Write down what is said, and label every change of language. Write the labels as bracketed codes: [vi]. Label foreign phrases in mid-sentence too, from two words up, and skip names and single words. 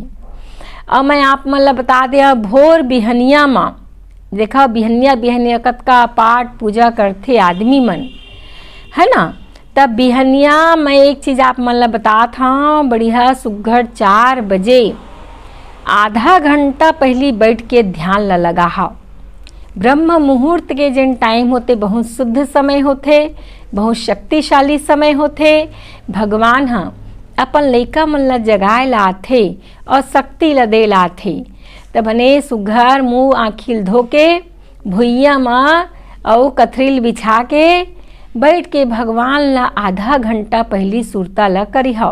[hne] अब मैं आप मन ला बता दिया, भोर बिहनिया में देखा बिहनिया कतका पाठ पूजा करते आदमी मन, है ना। तब बिहनिया मैं एक चीज़ आप मन ला बतात हूँ, बढ़िया सुघर 4 बजे आधा घंटा पहली बैठ के ध्यान ला लगा हा। ब्रह्म मुहूर्त के जिन टाइम होते बहुत शुद्ध समय होते, बहुत शक्तिशाली समय होते। भगवान हाँ अपन लइका मन ला जगाए लाथे और शक्ति ला दे लाथे। तब बने सुघर मुँह आँखिल धो के भुइया माँ और कथरील बिछा के बैठ के भगवान ला आधा घंटा पहली सुरता ला करी हो।